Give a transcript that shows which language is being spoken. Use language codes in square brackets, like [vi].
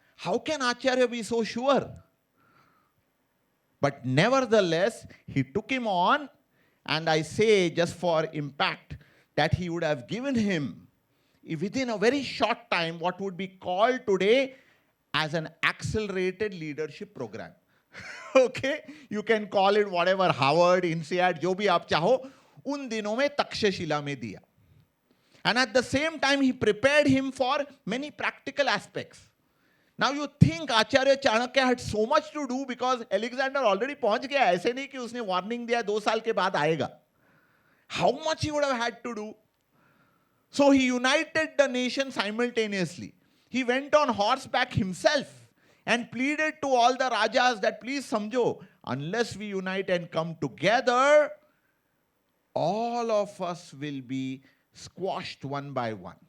[en] How can Acharya be so sure? But nevertheless, he took him on, and I say just for impact that he would have given him within a very short time what would be called today as an accelerated leadership program. Okay? You can call it whatever, [hi] Harvard, INSEAD, जो भी आप चाहो, उन दिनों में तक्षशिला में दिया. [en] And at the same time, he prepared him for many practical aspects. Now you think Acharya Chanakya had so much to do because Alexander already [hi] पहुंच गया. ऐसे नहीं कि उसने warning दिया 2 साल के बाद आएगा. [en] How much he would have had to do? So he united the nation simultaneously. He went on horseback himself and pleaded to all the rajas that please samjho, unless we unite and come together, all of us will be squashed one by one.